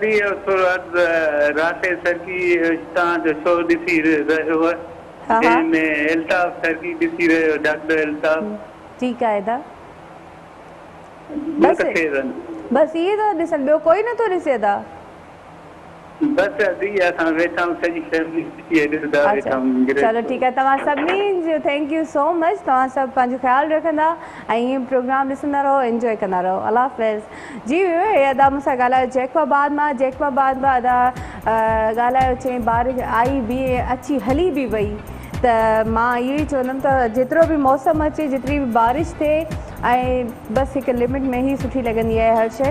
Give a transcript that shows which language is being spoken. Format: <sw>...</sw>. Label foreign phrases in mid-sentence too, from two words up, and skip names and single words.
<sd>राशे सर की तव्हांजो शो ॾिसी रहियो आहे, जंहिंमें अल्ताफ़ सर की ॾिसी रहियो, डॉक्टर अल्ताफ़। ठीकु आहे अदा, बसि इहे था ॾिसनि, ॿियो कोई नथो ॾिसे? अदा बसि अदी असां वेठा आहियूं, सॼी फैमिली ॾिसंदा वेठा आहियूं। चलो ठीकु आहे। तव्हां सभिनी जो</sd> <en>thank you so much.</en> <sd>तव्हां सभु पंहिंजो ख़्यालु रखंदा ऐं ईअं प्रोग्राम ॾिसंदा रहो, इंजॉय कंदा रहो। अल्लाह हाफ़िज़। जी हे अदा मूंसां ॻाल्हायो जैकबाबाद मां। जैकबाबाद मां अदा ॻाल्हायो, चई बारिश आई बि, अची हली बि वई। त मां इहो ई चवंदमि त जेतिरो बि मौसम अचे, जेतिरी बि बारिश थिए, ऐं बसि हिकु लिमिट में ई सुठी लॻंदी आहे हर शइ।</sd>